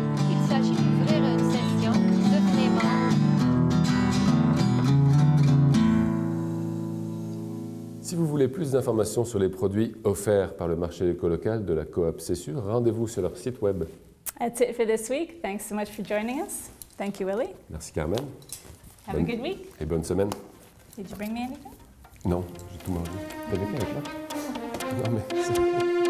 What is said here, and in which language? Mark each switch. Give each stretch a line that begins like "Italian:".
French: Il s'agit d'ouvrir une section, devenez membre. Si vous voulez plus d'informations sur les produits offerts par le marché écolocal de la coop C'est sûr, rendez-vous sur leur site web.
English: That's it for this week. Thanks so much for joining us. Thank you, Willie.
French: Merci Carmen.
English: Have a good week.
French: Et bonne semaine.
English: Did you bring me anything?
French: Non, j'ai tout mangé. T'avais quoi avec moi? Non mais...